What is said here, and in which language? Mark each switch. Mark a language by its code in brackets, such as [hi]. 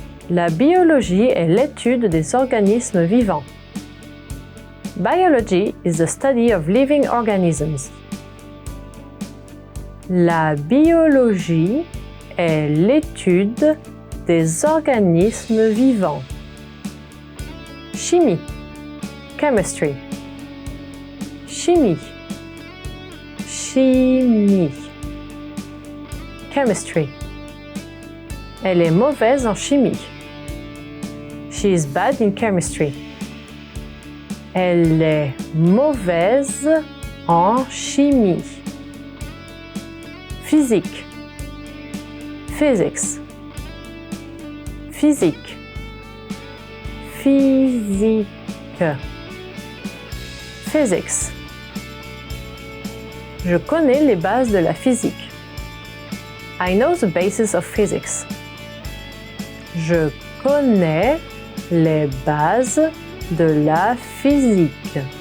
[fr] La biologie est l'étude des organismes vivants. [en] Biology is the study of living organisms. [fr] La biologie est l'étude des organismes vivants. Chimie. Chemistry. Chimie. Chimie. Chemistry. Elle est mauvaise en chimie. [en] She is bad in chemistry. [fr] Elle est mauvaise en chimie. Physique. Physics. Physique. Physique. [en] Physics. [fr] Je connais les bases de la physique. [en] I know the basis of physics. [fr] Je connais les bases de la physique.